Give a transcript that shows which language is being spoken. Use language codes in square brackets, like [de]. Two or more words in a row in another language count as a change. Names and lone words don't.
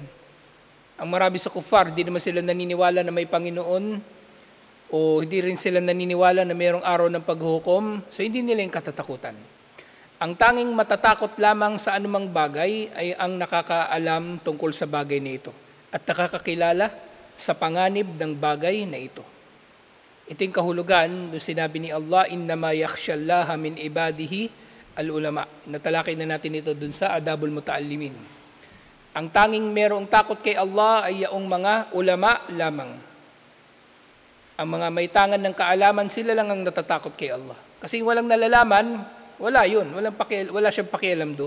[tl] Ang marami sa kuffar, hindi naman sila naniniwala na may Panginoon o hindi rin sila naniniwala na mayroong araw ng paghuhukom, so hindi nila yung katatakutan. Ang tanging matatakot lamang sa anumang bagay ay ang nakakaalam tungkol sa bagay na ito at nakakakilala sa panganib ng bagay na ito. Ito yung kahulugan doon sinabi ni Allah, [ar] إنما يخشى الله من عباده العلماء. [tl] Natalakay na natin ito doon sa Adabul Muta'allimin. Ang tanging mayroong takot kay Allah ay yaong mga ulama lamang. Ang mga may tangan ng kaalaman, sila lang ang natatakot kay Allah. Kasi walang nalalaman, wala yun. Wala siyang pakialam doon.